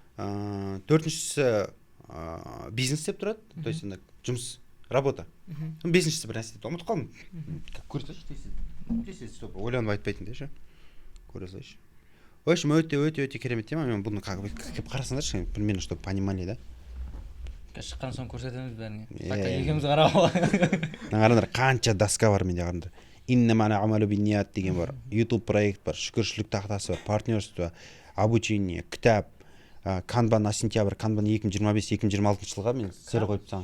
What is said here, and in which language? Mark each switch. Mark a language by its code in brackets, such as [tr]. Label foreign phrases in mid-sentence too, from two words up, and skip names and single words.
[kk] төртіншісі бизнес деп тұрады, то есть жұмыс, работа. Бесіншісі бір нәрсе деп ұмытып қалдым. Көре салшы, ойланып айтпайтын ше. Көре салшы. [ru] В общем, [kk] өте керемет тема. Мен бұны келіп қарасаңдаршы, [ru] примерно, чтобы понимали, да? [kk] Шыққан соң көрсетеміз бәріне. Так екеуміз қарап алайық. Қараңдар, қанша доска бар менде, қараңдар. [ar] إنما الأعمال بالنيات [kk] деген бар. YouTube проект бар, шүкіршілік тақтасы бар, [ru] партнерство, обучение, [kk] кітап, Kanban [ru] на сентябрь, [kk] Kanban 2025-2026 жылға мен сері қойып тастағам.